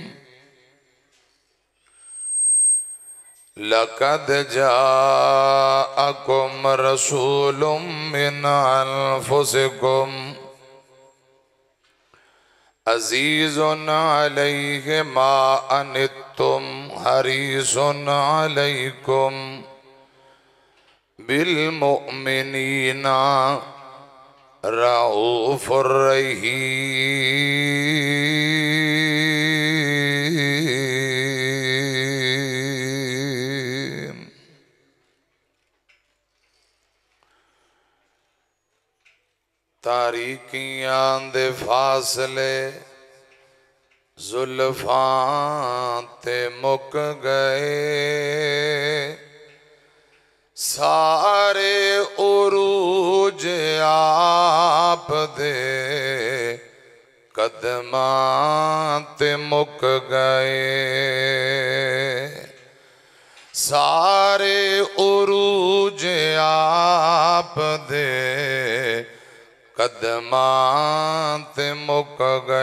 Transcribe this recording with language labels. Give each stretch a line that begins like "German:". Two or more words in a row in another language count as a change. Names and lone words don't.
Arabic: لقد جاءكم رسول من أنفسكم عزيز عليه ما عنتم حريص عليكم بالمؤمنين رؤوف رحيم.
Punjabi: تاریکیاں دے فاصلے زلفاں تے مک گئے, سارے عروج آپ دے قدماں تے مک گئے، سارے عروج آپ دے قدماں تے مک گئے.